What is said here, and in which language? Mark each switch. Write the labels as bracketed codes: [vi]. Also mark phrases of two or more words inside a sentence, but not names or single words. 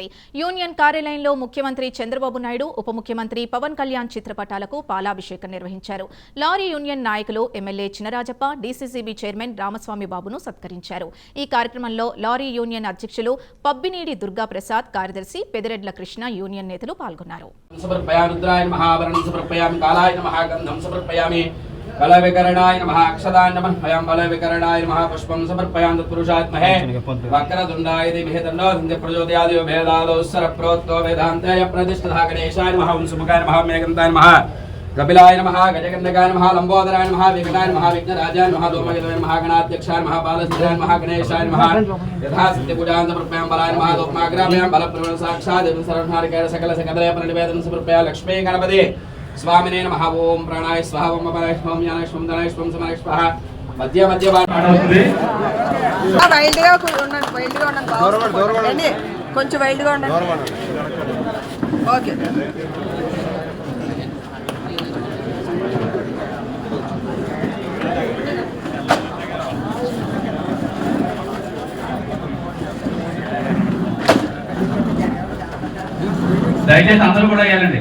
[te] యూనియన్ కార్యాలయంలో ముఖ్యమంత్రి చంద్రబాబు నాయుడు, ఉప ముఖ్యమంత్రి పవన్ కళ్యాణ్ చిత్రపటాలకు పాలాభిషేకం నిర్వహించారు. లారీ యూనియన్ నాయకులు ఎమ్మెల్యే చినరాజప్ప, డీసీసీబీ చైర్మన్ రామస్వామి బాబును సత్కరించారు. ఈ కార్యక్రమంలో లారీ యూనియన్ అధ్యక్షులు పబ్బినేడి దుర్గాప్రసాద్, కార్యదర్శి పెదిరెడ్ల కృష్ణ యూనియన్ నేతలు పాల్గొన్నారు. [sa] बलविकरणाय नमः अक्षदाय नमः भयं बलविकरणाय नमः पुष्पं समर्पयामि तत्पुरुषात्महे वक्रतुण्डाय धीमहि तन्नो दन्ति प्रचोदयात् भेदादौ सरप्रोक्तो वेदान्ताय प्रतिष्ठितः गणेशाय नमः वंशमुखाय नमः मेघन्ताय नमः कपिलाय नमः गजगन्धकाय नमः लंबोदराय नमः विकटाय नमः विघ्नराजाय नमः धूमकेतवे नमः गणाध्यक्षाय नमः बालसिद्धाय नमः गणेशाय नमः यथा सिद्धिपूजां समर्पयामि बलाय नमः धूमाग्रामयामि बलप्रवण साक्षात् सर्वनारिकेण सकल सकलय परिनिवेदनं समर्पयामि लक्ष्मी गणपति स्वामिने नमः ओम प्राणाय स्वाहा ओम अपानाय स्वाहा ओम ज्ञानाय स्वाहा धनाय स्वाहा समानाय स्वाहा मध्य मध्य [te] వైల్డ్ గా ఉండండి కొంచెం వైల్డ్ గా ఉండండి. ఓకే దయచేసి అందరూ కూడా వేయాలండి.